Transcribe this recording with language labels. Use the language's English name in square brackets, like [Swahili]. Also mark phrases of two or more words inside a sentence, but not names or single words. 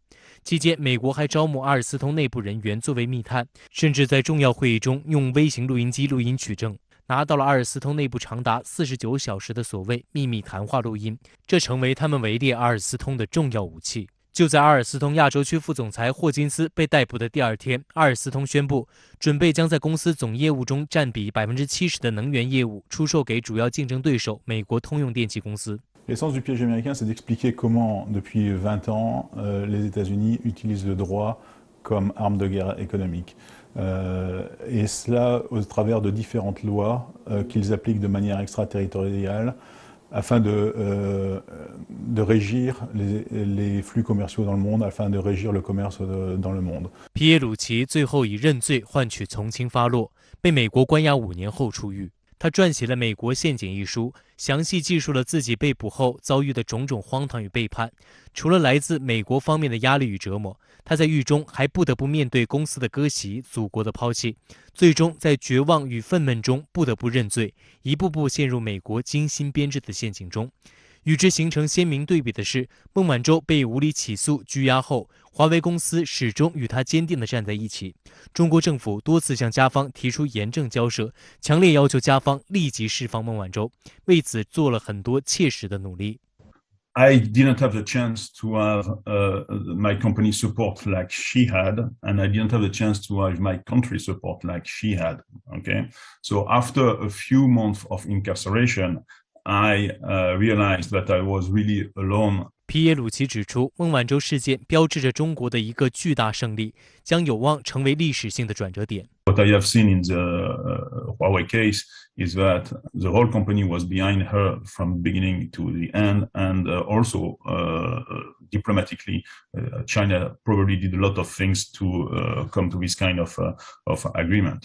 [Chinese] 期间，美国还招募阿尔斯通内部人员作为密探，甚至在重要会议中用微型录音机录音取证，拿到了阿尔斯通内部长达49小时的所谓秘密谈话录音，这成为他们围猎阿尔斯通的重要武器。就在阿尔斯通亚洲区副总裁霍金斯被逮捕的第二天，阿尔斯通宣布准备将在公司总业务中占比70%的能源业务出售给主要竞争对手美国通用电气公司。 [French] L'essence du piège américain, c'est d'expliquer comment, depuis 20 ans, les États-Unis utilisent le droit comme arme de guerre économique. Et cela au travers de différentes lois qu'ils appliquent de manière extraterritoriale afin de régir les flux commerciaux dans le monde, afin de régir le commerce dans le monde. [Chinese] 皮耶鲁齐最后以认罪换取从轻发落，被美国关押5年后出狱。他撰写了《美国陷阱》一书，详细记述了自己被捕后遭遇的种种荒唐与背叛。除了来自美国方面的压力与折磨，他在狱中还不得不面对公司的割席、祖国的抛弃，最终在绝望与愤懑中不得不认罪，一步步陷入美国精心编制的陷阱中。与之形成鲜明对比的是，孟晚舟被无理起诉拘押后，华为公司始终与他坚定地站在一起。中国政府多次向加方提出严正交涉，强烈要求加方立即释放孟晚舟，为此做了很多切实的努力。 [English] I didn't have the chance to have my company support like she had, and I didn't have the chance to have my country support like she had. Okay, so after a few months of incarceration, I realized that I was really alone. [Chinese] 皮耶鲁齐指出，孟晚舟事件标志着中国的一个巨大胜利，将有望成为历史性的转折点。 [English] What I have seen in the Huawei case is that the whole company was behind her from beginning to the end, and also diplomatically, China probably did a lot of things to come to this kind of agreement.